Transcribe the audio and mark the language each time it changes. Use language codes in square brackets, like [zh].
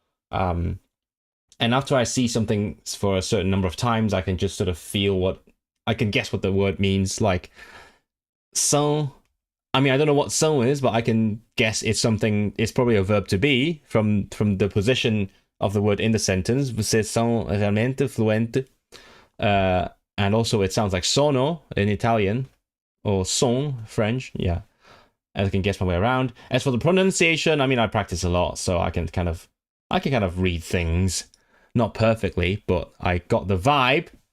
[en] And after I see something for a certain number of times, I can just sort of I can guess what the word means. Like, são. I mean, I don't know what são is, but I can guess it's probably a verb to be from the position of the word in the sentence. [pt] Vocês são realmente fluente. [en] And also it sounds like sono in Italian, or son, French, yeah. I can guess my way around. As for the pronunciation, I mean, I practice a lot, so I can kind of read things, not perfectly, but I got the vibe.